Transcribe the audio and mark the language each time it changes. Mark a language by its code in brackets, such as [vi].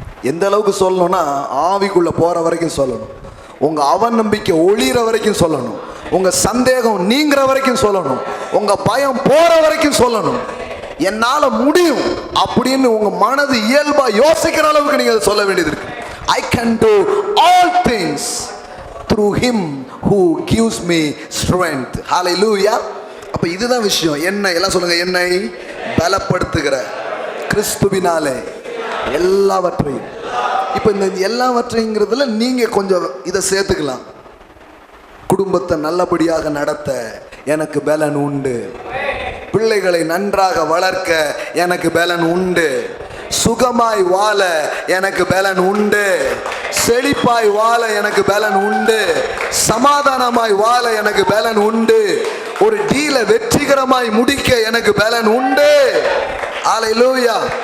[ta] எந்த அளவுக்கு சொல்லணும்னா ஆவிக்குள்ள போற வரைக்கும் சொல்லணும், உங்க அவநம்பிக்கை ஒளிகிற வரைக்கும் சொல்லணும், உங்க சந்தேகம் நீங்கிற வரைக்கும் சொல்லணும், உங்க பயம் போற வரைக்கும் சொல்லணும். என்னால முடியும் அப்படின்னு உங்க மனது இயல்பா யோசிக்கிற அளவுக்கு நீங்க சொல்ல வேண்டியது இருக்கு. [en] I can do all things through him who gives me strength. [ta] Hallelujah. அப்ப இதுதான் விஷயம். என்னை எல்லாம் சொல்லுங்க, என்னை பலப்படுத்துகிற கிறிஸ்துவினாலே எல்லாவற்றையும். இப்ப இந்த எல்லாவற்றைங்கிறதுல நீங்க கொஞ்சம் இதை சேர்த்துக்கலாம். குடும்பத்தை நல்லபடியாக நடத்த எனக்கு பலன் உண்டு, பிள்ளைகளை நன்றாக வளர்க்க எனக்கு பலன் உண்டு, சுகமாய் வாழ எனக்கு பலன் உண்டு, செழிப்பாய் வாழ எனக்கு பலன் உண்டு, சமாதானமாய் வாழ எனக்கு பலன் உண்டு, ஒரு டீலை வெற்றிகரமாய் முடிக்க எனக்கு பலன் உண்டு. ஹல்லேலூயா.